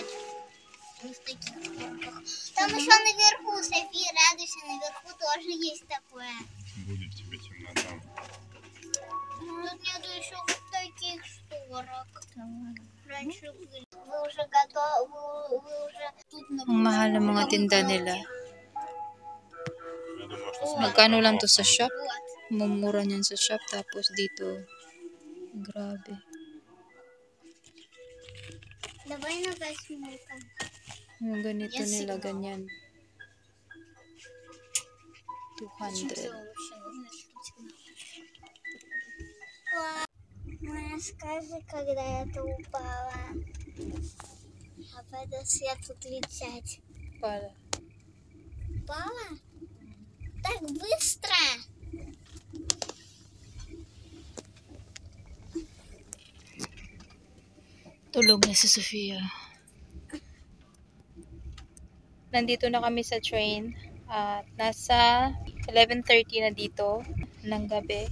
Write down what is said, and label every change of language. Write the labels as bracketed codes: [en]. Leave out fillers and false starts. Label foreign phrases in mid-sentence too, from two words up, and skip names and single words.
[ru] В таких шторках. Там еще наверху, София, радуйся, наверху тоже есть такое. Будет тебе темнота. Тут нету еще вот таких шторок. Раньше были. Вы уже готовы? Вы уже тут [tl] Ang mahal ng mga tinda nila. [ru] Я думаю, что [tl] Magkano lang to sa shop? [ru] Вот. [tl] Mumura niyan sa shop. Tapos dito, grabe. [ru] Давай на 8. [tl] Yung ganito [en] Yes, [tl] nila, siguro. ganyan. 200. [ru] Вообще нужно что-то. скажи, когда это упало. А потом свет выключать. [tl] Para. [ru] Упала? Так быстро! [tl] Tulog na si Sofia. Nandito na kami sa train at nasa 11:30 na dito ng gabi.